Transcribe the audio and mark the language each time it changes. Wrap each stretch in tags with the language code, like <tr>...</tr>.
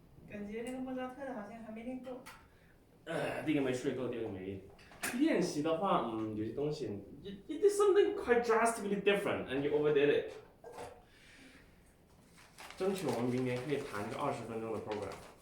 <zh>感觉那个莫扎特的好像还没练够。第一个没睡够，第二个没练习的话，有些东西</zh> <en>you did something quite drastically different and you overdid it。</en> <zh>争取我们明年可以弹个20分钟的 program。</zh>